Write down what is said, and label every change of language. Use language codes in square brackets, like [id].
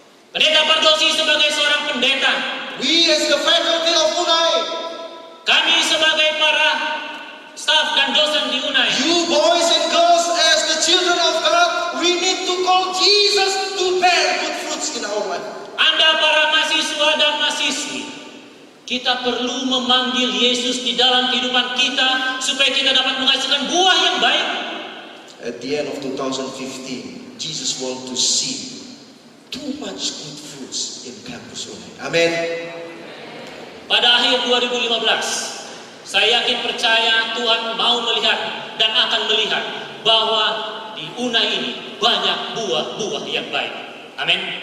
[id] Pendeta Pardosi sebagai seorang pendeta, [en] we as the faculty of Unai, [id] kami sebagai para staf dan dosen di Unai, [en] you boys and girls as the children of God, we need to call Jesus to bear good fruits in our life. [id] Anda para mahasiswa dan mahasiswi, kita perlu memanggil Yesus di dalam kehidupan kita supaya kita dapat menghasilkan buah yang baik. [en] At the end of 2015, Jesus wants to see too much good fruits in Campus Unai. Amen. [id] Pada akhir 2015, saya yakin percaya Tuhan mau melihat dan akan melihat bahwa di Unai ini banyak buah-buah yang baik. Amin.